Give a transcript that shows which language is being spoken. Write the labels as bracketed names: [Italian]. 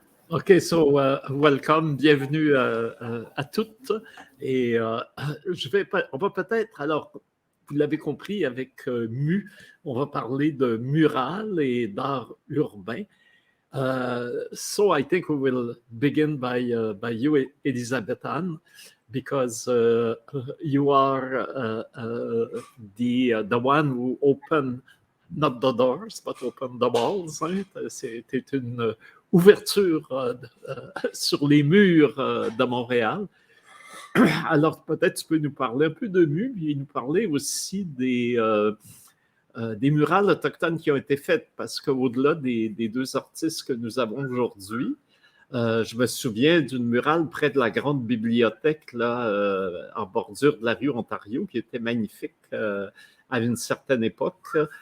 [English] OK, so welcome, [French] bienvenue à toutes. Et on va peut-être, alors, vous l'avez compris, avec MU, on va parler de mural et d'art urbain. [English] So I think we will begin by you, Elisabeth Anne, because you are the one who opened not the doors, but open the walls. [French] Hein? C'était une ouverture sur les murs de Montréal. Alors, peut-être tu peux nous parler un peu de MU et nous parler aussi des murales autochtones qui ont été faites, parce qu'au-delà des deux artistes que nous avons aujourd'hui, je me souviens d'une murale près de la grande bibliothèque, là, en bordure de la rue Ontario, qui était magnifique à une certaine époque.